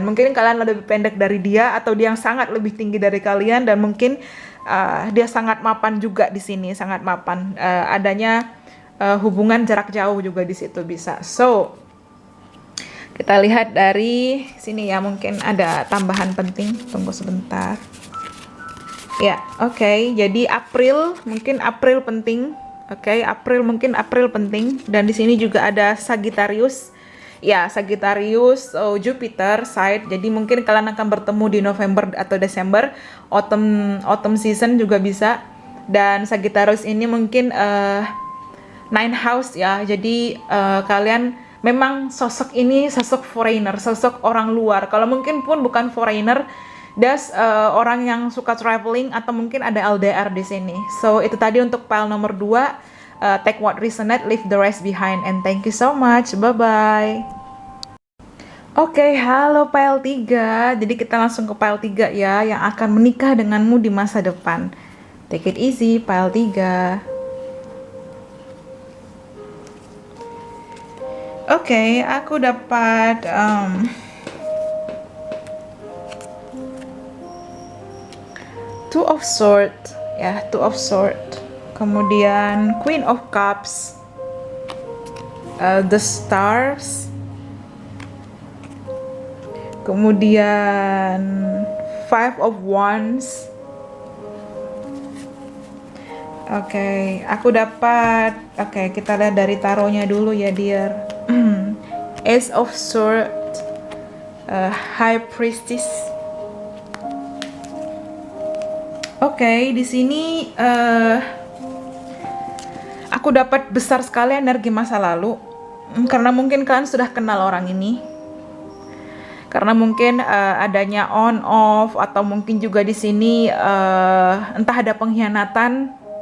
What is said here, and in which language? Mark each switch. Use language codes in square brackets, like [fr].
[id] Mungkin kalian lebih pendek dari dia, atau dia yang sangat lebih tinggi dari kalian, dan mungkin dia sangat mapan juga di sini, sangat mapan. Adanya hubungan jarak jauh juga di situ bisa. So kita lihat dari sini ya, mungkin ada tambahan penting. Tunggu sebentar. Ya, oke. Jadi mungkin April penting. Oke, April penting. Dan di sini juga ada Sagittarius. Ya, Sagittarius, Jupiter side. Jadi mungkin kalian akan bertemu di November atau Desember. Autumn season juga bisa. Dan Sagittarius ini mungkin 9 house ya. Jadi kalian memang sosok ini sosok foreigner, sosok orang luar. Kalau mungkin pun bukan foreigner, orang yang suka traveling, atau mungkin ada LDR di sini. So itu tadi untuk pile nomor 2. [en] Take what resonate, leave the rest behind, and thank you so much. Bye bye. [id] Oke, halo pile 3. Jadi kita langsung ke pile 3 ya, yang akan menikah denganmu di masa depan. [en] Take it easy, pile 3. [id] Oke, aku dapat Two of Swords, ya, Two of Swords. Kemudian Queen of Cups, The Stars. Kemudian Five of Wands. Oke, aku dapat. Oke, kita lihat dari taronya dulu ya, dear. Ace of Swords, High Priestess. Oke, di sini aku dapat besar sekali energi masa lalu, karena mungkin kalian sudah kenal orang ini. Karena mungkin adanya on off, atau mungkin juga di sini entah ada pengkhianatan.